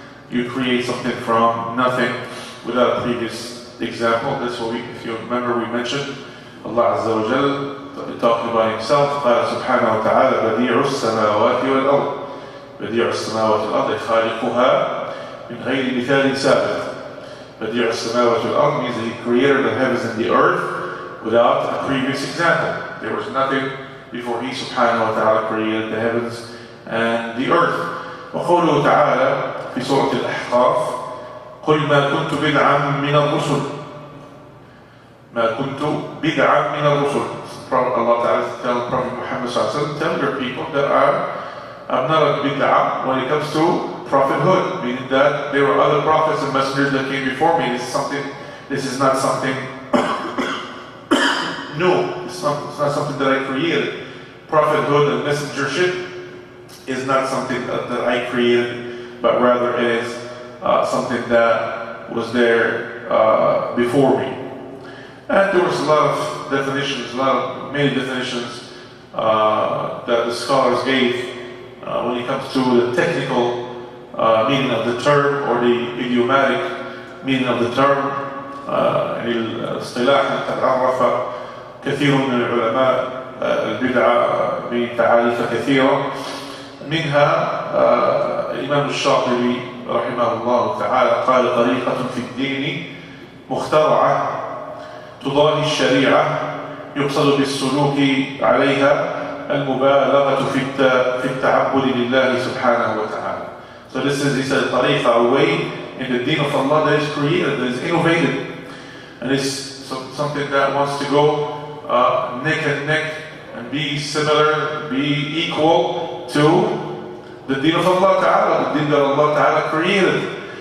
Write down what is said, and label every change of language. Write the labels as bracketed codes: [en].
[en] You create something from nothing without a previous example. That's what if you remember, we mentioned Allah Azza wa Jal talking about Himself. [ar] قال سبحانه وتعالى بديع السماوات والأرض. بديع السماوات والأرض خالقها من غير مثال سابق. بديع السماوات والأرض [en] means that He created the heavens and the earth without a previous example. There was nothing before He subhanahu wa ta'ala created the heavens and the earth. [ar] وقوله تعالى في سورة الأحقاف قل ما كنت بدعا من الرسل. ما كنت بدعا من الرسل. [en] Allah Ta'ala tells Prophet Muhammad sallallahu alaihi wasallam, tell your people that I'm not a bid'ah when it comes to prophethood, meaning that there were other prophets and messengers that came before me. This is not something new. It's not something that I created. Prophethood and messengership is not something that I created, but rather it is something that was there before me. And there was a lot of of definitions, many definitions that the scholars gave when it comes to the technical meaning of the term or the idiomatic meaning of the term. [ar] الاصطلاح تعرف كثير من العلماء البدعة بتعاريف كثيرة، منها الإمام الشاطبي رحمه الله تعالى قال: طريقة في الدين مخترعة تضاهي الشريعة يقصد بالسلوك عليها المبالغة في التعبد لله سبحانه وتعالى. [en] So this is, he said, طريقة, a way in the deen of Allah that is created, that is innovated, and it's something that wants to go neck and neck and be similar, be equal to the deen of Allah Ta'ala, the deen that Allah Ta'ala created.